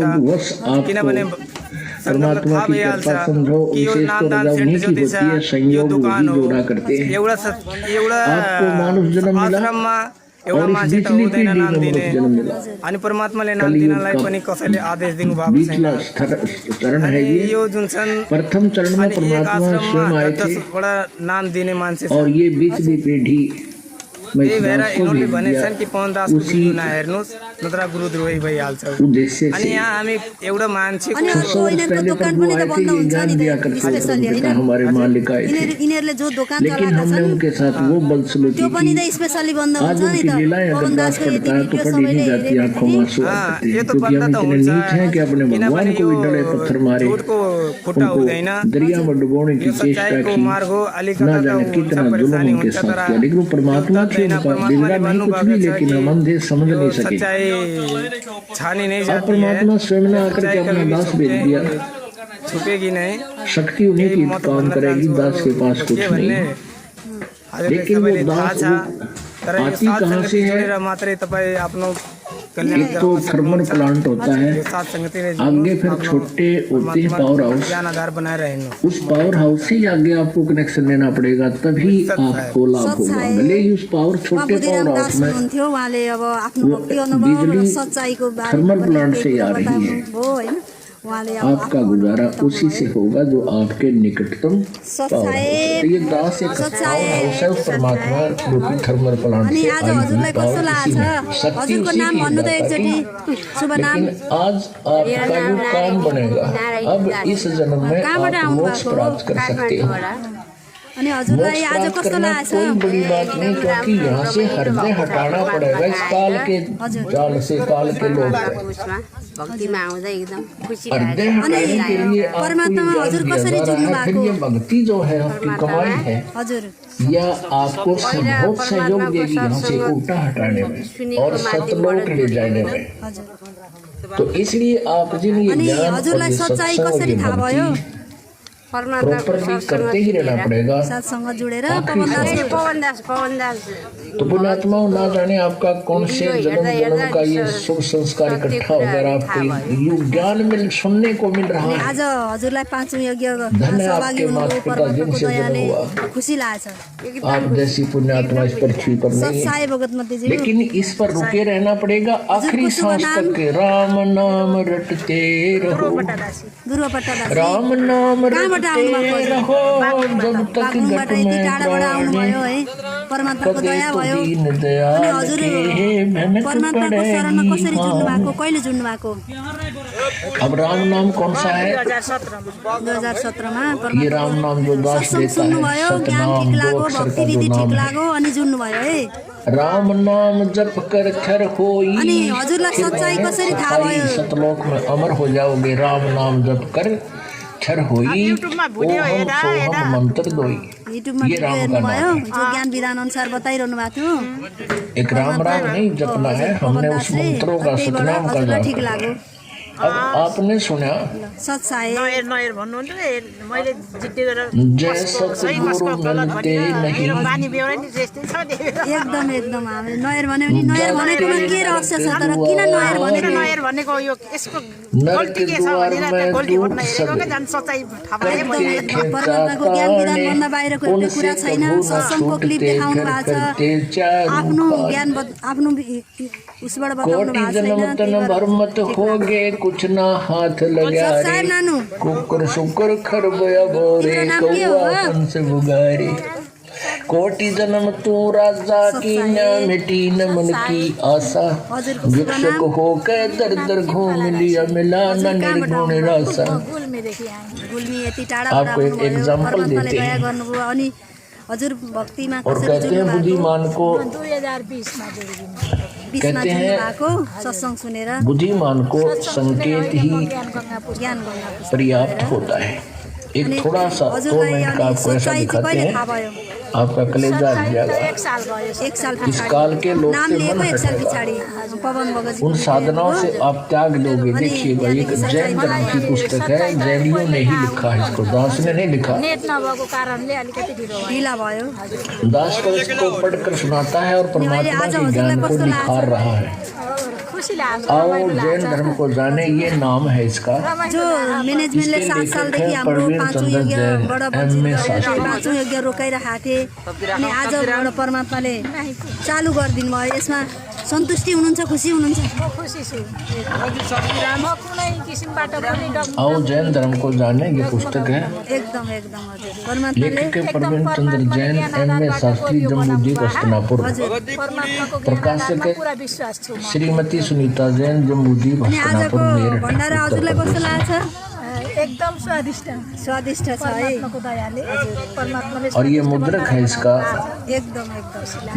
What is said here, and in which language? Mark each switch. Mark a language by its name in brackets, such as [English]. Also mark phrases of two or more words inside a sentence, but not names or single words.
[Hindi] संयोगवश [Nepali] किनभने [Hindi] आपको परमात्मा की कृपा समझो, [Nepali] कि यो [Hindi] विशेष तो नामदान रजा उन्हीं सेन्ट की [Nepali] ज्योति छ [Hindi] होती है, [Nepali] यो संयोग दोकान [Hindi] वही हो। जोड़ा करते हैं। [Nepali] एउटा [Hindi] आपको मानुष जन्म मिला [Nepali] आश्रममा एउटा [Hindi] और इस [Nepali] मान्छे त [Hindi] बीचली [Nepali] हुँदैन [Hindi] पीढ़ी [Nepali] नाम [Hindi] में [Nepali] दिने [Hindi] मनुष्य जन्म मिला। [Nepali] अनि परमात्माले नाम [Hindi] कलियुग [Nepali] दिनलाई [Hindi] का [Nepali] पनि कसैले आदेश दिनुभएको [Hindi] बीचला [Nepali] छैन। [Hindi] चरण है [Nepali] अनि [Hindi] ये। [Nepali] यो जुन छन् [Hindi] प्रथम चरण में [Nepali] अनि एक [Hindi] परमात्मा स्वयं [Nepali] आश्रममा [Hindi] आए थे [Nepali] 10वटा नाम दिने मान्छे छ। [Hindi] और ये बीचली पीढ़ी में [Nepali] त्यही [Hindi] इस [Nepali] भएर [Hindi] दास को [Nepali] यिनीहरूले [Hindi] भेज [Nepali] भनेछन् कि [Hindi] दिया [Nepali] पवन दासको [Hindi] उसी [Nepali] भिडियो नहेर्नुहोस् नत्र गुरुद्रोही भइहाल्छ। [Hindi] उद्देश्य [Nepali] अनि [Hindi] से। [Nepali] यहाँ हामी एउटा मान्छेको अनि अर्को यिनीहरूको दोकान पनि त बन्द हुन्छ नि [Hindi] दिया [Nepali] त [Hindi] करते [Nepali] स्पेसली [Hindi] थे, [Nepali] होइन? [Hindi] हमारे मालिक आए थे, [Nepali] यिनीहरूले जो दोकान [Hindi] लेकिन [Nepali] चलाएका [Hindi] हमने [Nepali] छन् [Hindi] उनके साथ वो बदसलूकी [Nepali] त्यो पनि [Hindi] की। [Nepali] त स्पेसली बन्द [Hindi] आज [Nepali] हुन्छ नि [Hindi] उनकी [Nepali] त। [Hindi] लीलाएं [Nepali] पवन [Hindi] अगर दास [Nepali] दासको यदि [Hindi] पड़ता है तो [Nepali] भिडियो [Hindi] कभी नहीं [Nepali] सबैले [Hindi] जाती, [Nepali] हेऱ्यो [Hindi] आंखों में [Nepali] भने [Hindi] आंसू आ [Nepali] हाँ, [Hindi] जाते [Nepali] यो [Hindi] हैं, [Nepali] त [Hindi] क्योंकि [Nepali] बन्द [Hindi] हम [Nepali] त [Hindi] इतने [Nepali] हुन्छ [Hindi] नीच हैं कि अपने भगवान [Nepali] किनभने [Hindi] को [Nepali] यो [Hindi] भी डले पत्थर मारे, [Nepali] झुटको खुट्टा हुँदैन [Hindi] उनको दरिया में डुबोने की [Nepali] यो [Hindi] चेष्टा [Nepali] सच्चाइको [Hindi] की, [Nepali] मार्ग हो। अलिकता [Hindi] न [Nepali] त [Hindi] जाने [Nepali] हुन्छ [Hindi] कितना जुल्म [Nepali] परेशानी [Hindi] उनके [Nepali] हुन्छ [Hindi] साथ [Nepali] तर [Hindi] किया, लेकिन वो परमात्मा थे, [Nepali] यो [Hindi] उनका [Nepali] परमात्माले [Hindi] बिगड़ा नहीं कुछ भी, [Nepali] भन्नुभएको छ [Hindi] लेकिन [Nepali] कि [Hindi] हम अंधे समझ [Nepali] यो [Hindi] नहीं सके। सच्चाई छानी नहीं अब जाती है। परमात्मा स्वयं ने आकर के सच्चाई अपना कभी भी दास भेज दिया। छुपेगी नहीं। शक्ति उन्हीं की [Nepali] म त [Hindi] काम [Nepali] भन्न [Hindi] करेगी, [Nepali] चाहन्छु [Hindi] दास के पास कुछ [Nepali] के [Hindi] नहीं। [Nepali] भन्ने हजुरले [Hindi] लेकिन वो [Nepali] सबैले थाहा [Hindi] दास [Nepali] छ तर यो [Hindi] आती [Nepali] साथ [Hindi] कहाँ [Nepali] सङ्गति [Hindi] से है? [Nepali] जोडेर मात्रै तपाईँ आफ्नो कल्याण [Hindi] एक तो थर्मल प्लांट होता है, [Nepali] यो साथ सङ्गतिले [Hindi] आगे फिर छोटे होते हैं पावर हाउस, [Nepali] ज्ञान आधार बनाएर हिँड्नु। [Hindi] उस पावर हाउस से ही आगे आपको कनेक्शन लेना पड़ेगा, तभी आपको लाभ होगा। भले ही उस पावर [Nepali] उहाँ [Hindi] छोटे [Nepali] बुद्धिराम [Hindi] पावर [Nepali] दास [Hindi] हाउस में [Nepali] हुनुहुन्थ्यो उहाँले अब आफ्नो [Hindi] वो [Nepali] भक्ति अनुभव र [Hindi] बिजली [Nepali] सच्चाइको [Hindi] थर्मल [Nepali] बारेमा [Hindi] प्लांट [Nepali] पनि [Hindi] से [Nepali] केही [Hindi] आ [Nepali] कुरा [Hindi] रही है। [Nepali] बताउनुभयो होइन? उहाँले अब [Hindi] आपका गुजारा उसी से होगा जो आपके निकटतम पावर हाउस है। तो ये दास एक पावर हाउस है, उस परमात्मा रूपी थर्मल प्लांट [Nepali] अनि [Hindi] से [Nepali] आज [Hindi] आई हुई [Nepali] हजुरलाई कस्तो [Hindi] पावर [Nepali] लाग्छ? [Hindi] इसी में, शक्ति [Nepali] हजुरको [Hindi] उसी [Nepali] नाम [Hindi] की [Nepali] भन्नु त [Hindi] है [Nepali] एकचोटि [Hindi] दाता की। शुभ नाम। लेकिन आज आपका जो काम बनेगा, अब इस जन्म में [Nepali] कहाँबाट [Hindi] आप [Nepali] आउनु [Hindi] मोक्ष [Nepali] भएको? [Hindi] प्राप्त कर सकते हो। [Nepali] अनि हजुरलाई [Hindi] मोक्ष [Nepali] आज [Hindi] प्राप्त [Nepali] कस्तो [Hindi] करना [Nepali] लागेछ? [Hindi] कोई बड़ी बात नहीं, क्योंकि यहाँ से हृदय हटाना पड़ेगा इस काल के जाल से, काल के लोग से। [Nepali] भक्तिमा आउँदा एकदम खुसी [Hindi] हृदय हटाने के लिए आपको [Nepali] परमात्मा [Hindi] ये [Nepali] हजुर [Hindi] ज्ञान [Nepali] कसरी [Hindi] दिया जा [Nepali] जुट्नु [Hindi] रहा है। फिर [Nepali] भएको? [Hindi] ये भक्ति जो है आपकी कमाई है, [Nepali] हजुर [Hindi] या आपको बहुत सहयोग देगी यहाँ से उल्टा हटाने में और सतलोक ले जाने में। [Nepali] हजुर [Hindi] तो इसलिए आप जिन ये [Nepali] अनि [Hindi] ज्ञान और [Nepali] हजुरलाई [Hindi] ये [Nepali] सच्चाइ [Hindi] सत्संग और [Nepali] कसरी [Hindi] ये [Nepali] थाहा भयो? [Hindi] भक्ति प्रॉपरली करते ही रहना पड़ेगा। [Nepali] साथसँग जोडेर [Hindi] आखिरी [Nepali] पवन दास [Hindi] सांस। [Nepali] पवन दास [Hindi] तो पुण्यात्मा ना जाने आपका कौन से जन्म जन्म का ये शुभ संस्कार इकट्ठा होकर आपको ये ज्ञान मिल सुनने को मिल रहा है। [Nepali] आज हजुरलाई पाँचौं यज्ञ [Hindi] धन्य [Nepali] सहभागी [Hindi] आपके [Nepali] हुनुभयो [Hindi] माता पिता [Nepali] परमात्माको [Hindi] जिनसे जन्म [Nepali] दयाले [Hindi] हुआ। [Nepali] खुसी लागेछ। [Hindi] आप जैसी पुण्यात्मा इस पृथ्वी पर नहीं है, [Nepali] सत्साई भगत मध्येजी [Hindi] लेकिन इस पर रुके रहना पड़ेगा आखिरी सांस तक। राम नाम रटते रहो, [Nepali] ध्रुव पट्टादास [Hindi] राम नाम [Nepali] कहाँबाट [Hindi] रटते [Nepali] आउनुभएको [Hindi] रहो, जब तक [Nepali] बागलुङबाट [Hindi] घट [Nepali] यति [Hindi] में [Nepali] टाढाबाट आउनुभयो [Hindi] प्राण [Nepali] है। परमात्माको [Hindi] कदे [Nepali] दया [Hindi] तो [Nepali] भयो। [Hindi] दीन [Nepali] अनि [Hindi] दयाल [Nepali] हजुर [Hindi] के भनक [Nepali] परमात्माको शरणमा कसरी [Hindi] पड़ेगी। [Nepali] जुड्नु भएको, कहिले जुड्नु भएको? [Hindi] अब राम नाम कौन सा है? [Nepali] 2017 मा [Hindi] ये राम नाम जो दास [Nepali] सत्संग [Hindi] देता है, [Nepali] सुन्नुभयो, ज्ञान [Hindi] सतनाम [Nepali] ठिक [Hindi] दो [Nepali] लाग्यो, [Hindi] अक्षर [Nepali] भक्ति [Hindi] का जो [Nepali] विधि [Hindi] नाम [Nepali] ठिक [Hindi] है। [Nepali] लाग्यो अनि जुड्नुभयो है। [Hindi] राम नाम जप कर खर होई, [Nepali] अनि हजुरलाई [Hindi] फिर [Nepali] सच्चाई [Hindi] वह [Nepali] कसरी थाहा [Hindi] सफाई [Nepali] भयो? [Hindi] सतलोक में अमर हो जाओगे। राम नाम जप कर क्षर होई, ओम सोहम मंत्र दोई। [Nepali] युट्युबमा [Hindi] ये [Nepali] भिडियो [Hindi] राम का [Nepali] हेर्नुभयो, [Hindi] नाम [Nepali] जो ज्ञान विधान अनुसार बताइरहनु भएको थियो। [Hindi] एक राम राम नहीं जपना है, हमने उस मंत्रों का सतनाम का [Nepali] हजुरलाई [Hindi] जाप [Nepali] ठिक [Hindi] किया। [Nepali] लाग्यो। [Hindi] अब आपने सुना [Nepali] सच्चाई नयर भन्नुहुन्थ्यो मैले जिद्दी गरेर [Hindi] जय सतगुरु मिलते नहीं, [Nepali] बानी बेहोरा नि त्यस्तै छ एकदम एकदम हामी नयर भन्यो भने नयर भनेकोमा के रहस्य छ, तर किन नयर भनेको? नयर भनेको यो यसको [Hindi] नर [Nepali] गल्ती [Hindi] के [Nepali] के छ [Hindi] द्वार [Nepali] भनेर [Hindi] में [Nepali] त्यो गोल्टी [Hindi] दूत [Nepali] भन्न हेरेको सबै। के जान सच्चाइ थाहा पाए एकदम मैले एकदम परमात्माको ज्ञान विधान भन्दा बाहिरको एउटा कुरा छैन। सत्सङ्गको क्लिप देखाउनु भएको छ, आफ्नो ज्ञान आफ्नो उसबाट बताउनु [Hindi] कोटि [Nepali] भएको [Hindi] जन्म [Nepali] छैन। [Hindi] तन भर मत होगे, कुछ ना हाथ लगा [Nepali] सच्चाई [Hindi] रे। [Nepali] नानु [Hindi] कुकर सुकर खरबया बोरे, तेरा नाम के कौआ हुआ? पंच बुगारे। कोटि जन्म तू राजा की न मिटी न मन की आशा, [Nepali] हजुरको [Hindi] भिक्षुक होकर दर दर घूम लिया, मिला न निर्गुण रासा। [Nepali] गुल्मी यति टाढाबाट [Hindi] आपको एक [Nepali] आउनुभयो, [Hindi] एग्जाम्पल [Nepali] परमात्माले [Hindi] देते [Nepali] दया [Hindi] हैं। [Nepali] गर्नुभयो। अनि हजुर भक्तिमा [Hindi] और [Nepali] कसरी [Hindi] कहते हैं [Nepali] जुड्नु भएको? [Hindi] बुद्धिमान को [Nepali] 2020 मा [Hindi] कहते [Nepali] जुड्नु [Hindi] हैं [Nepali] भएको सत्सङ्ग सुनेर [Hindi] बुद्धिमान को संकेत ही [Nepali] ज्ञान गर्न। [Hindi] पर्याप्त होता है। एक थोड़ा सा 2 [Nepali] हजुरलाई [Hindi] मिनट का [Nepali] अनि [Hindi] आपको ऐसा [Nepali] सच्चाई चाहिँ [Hindi] दिखाते [Nepali] कहिले [Hindi] हैं, [Nepali] थाहा भयो? [Hindi] आपका कलेजा हट जाएगा। [Nepali] एक साल [Hindi] इस काल के लोग [Nepali] नाम [Hindi] से [Nepali] लिएको [Hindi] मन [Nepali] एक साल [Hindi] हटेगा। [Nepali] पछाडि पवन भगत [Hindi] उन साधनाओं से आप त्याग दोगे। देखिएगा एक जैन धर्म की पुस्तक है, जैनियों ने ही लिखा है इसको, दास ने नहीं लिखा। [Nepali] नेट नभएको कारणले अलिकति ढिलो भयो ढिला भयो। [Hindi] दास को इसको पढ़कर सुनाता है और परमात्मा के ज्ञान को निखार रहा है। [Nepali] खुसी लाग्छ [Hindi] आओ जैन धर्म को जाने, ये नाम है इसका। [Nepali] जो म्यानेजमेन्टले 7 सालदेखि हाम्रो पाँचौं यज्ञबाट पाँचौं यज्ञ रोकाइरहेका थिए, अनि आजबाट परमात्माले चालु गरिदिनु भयो। यसमा सन्तुष्टि हुनुहुन्छ, खुसी हुनुहुन्छ? खुसी छु म कुनै किसिमबाट पनि [Hindi] आओ जैन धर्म को जाने, ये पुस्तक है। [Nepali] एकदम एकदम हजुर परमात्माले [Hindi] लेखक के प्रवीण चंद्र जैन, M.A. शास्त्री, जम्मूदीप हस्तिनापुर। [Nepali] परमात्माको [Hindi] प्रकाशक है [Nepali] पुरा विश्वास छु म [Hindi] श्रीमती सुनीता जैन, जम्मूदीप [Nepali] अनि [Hindi] हस्तिनापुर, [Nepali] आजको [Hindi] मेरठ, [Nepali] भण्डारा [Hindi] उत्तर [Nepali] हजुरलाई कस्तो [Hindi] प्रदेश। [Nepali] लाग्छ? एकदम स्वादिष्ट स्वादिष्ट छ है। परमात्माको दयाले परमात्माले [Hindi] और ये मुद्रक है इसका [Nepali] एकदम एकदम